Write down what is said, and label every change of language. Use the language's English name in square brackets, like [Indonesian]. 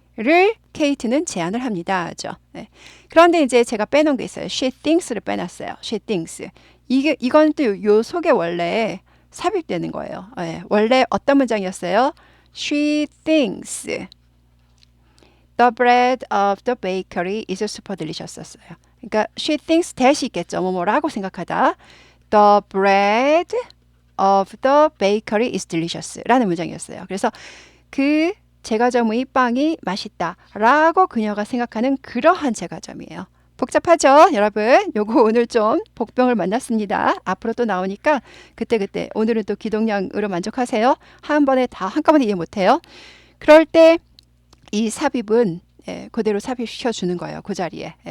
[Korean] 를 케이트는 제안을 합니다. 죠. 네. 그런데 이제 제가 빼놓은 게 있어요. [English] She thinks [Korean] 를 빼놨어요. [English] She thinks. [Korean] 이건 또 요 속에 원래 삽입되는 거예요. 네. 원래 어떤 문장이었어요? [English] She thinks the bread of the bakery is super delicious였어요. [Korean] 그러니까 [English] she thinks that이 있겠죠. [Korean] 뭐라고 생각하다. [English] The bread of the bakery is delicious [Korean] 라는 문장이었어요. 그래서 그 제과점의 빵이 맛있다 라고 그녀가 생각하는 그러한 제과점이에요. 복잡하죠? 여러분 요거 오늘 좀 복병을 만났습니다. 앞으로 또 나오니까 그때그때 오늘은 또 기동량으로 만족하세요. 한 번에 다 한꺼번에 이해 못해요. 그럴 때 이 삽입은 그대로 삽입시켜 주는 거예요. 그 자리에.